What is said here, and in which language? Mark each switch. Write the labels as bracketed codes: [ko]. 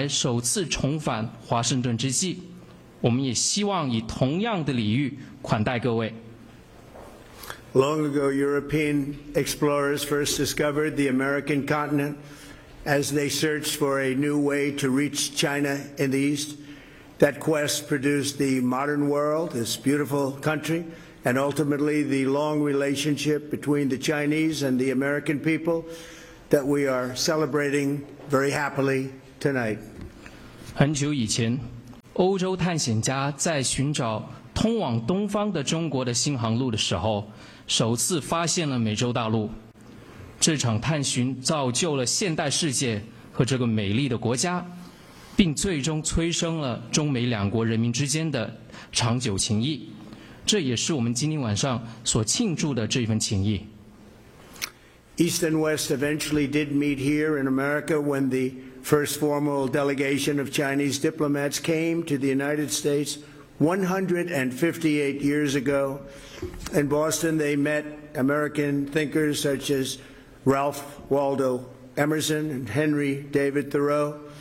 [zh] 非常荣幸感谢各位习主席彭夫人中国代表团的各位成员美拉里亚和我很高兴再一次在白宫欢迎各位你们确实是非常了不起的人今天早些时候我访问北京时中国人民的热情好客给我留下了深刻的印象今晚在你们十年来首次重返华盛顿之际 [en] Long ago, European explorers first discovered the American continent as they searched for a new way to reach China in the East. That quest produced the modern world, this beautiful country, and ultimately the long relationship between the Chinese and the American people that we are celebrating very happily tonight. [zh] 很久以前, 欧洲探险家在寻找通往东方的中国的新航路的时候，首次发现了美洲大陆。这场探寻造就了现代世界和这个美丽的国家，并最终催生了中美两国人民之间的长久情谊。这也是我们今天晚上所庆祝的这份情谊。 [en] East and West eventually did meet here in America when the first formal delegation of Chinese diplomats came to the United States 158 years ago. In Boston, they met American thinkers such as Ralph Waldo Emerson and Henry David Thoreau.